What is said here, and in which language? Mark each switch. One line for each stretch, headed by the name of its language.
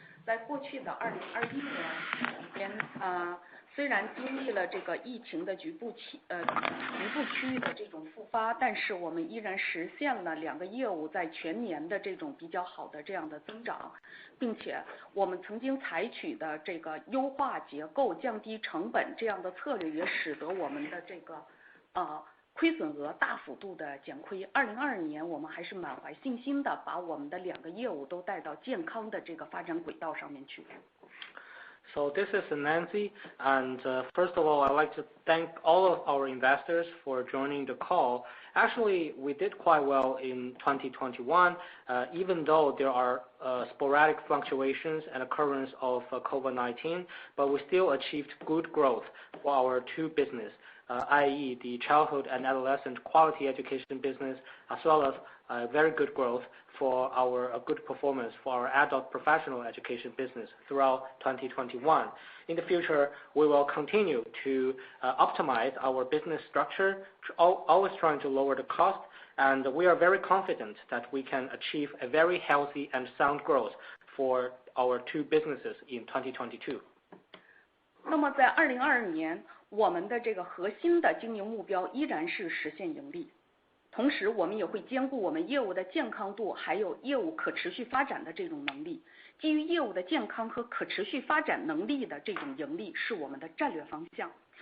Chinese: 在过去的2021年期间，虽然经历了这个疫情的局部区域的这种复发，但是我们依然实现了2个业务在全年的这种比较好的这样的增长，并且我们曾经采取的这个优化结构、降低成本这样的策略，也使得我们的这个亏损额大幅度的减亏。 2022年我们还是满怀信心的，把我们的2个业务都带到健康的这个发展轨道上面去。
English: So this is Nancy, and first of all, I'd like to thank all of our investors for joining the call. Actually, we did quite well in 2021, even though there are sporadic fluctuations and occurrence of COVID-19, but we still achieved good growth for our two business, i.e. the childhood and adolescent quality education business, as well as very good growth for our good performance for our adult professional education business throughout 2021. In the future, we will continue to optimize our business structure, always trying to lower the cost, and we are very confident that we can achieve a very healthy and sound growth for our two businesses in 2022.
Chinese: 那么在2022年，我们的这个核心的经营目标依然是实现盈利。同时我们也会兼顾我们业务的健康度，还有业务可持续发展的这种能力。基于业务的健康和可持续发展能力的这种盈利是我们的战略方向。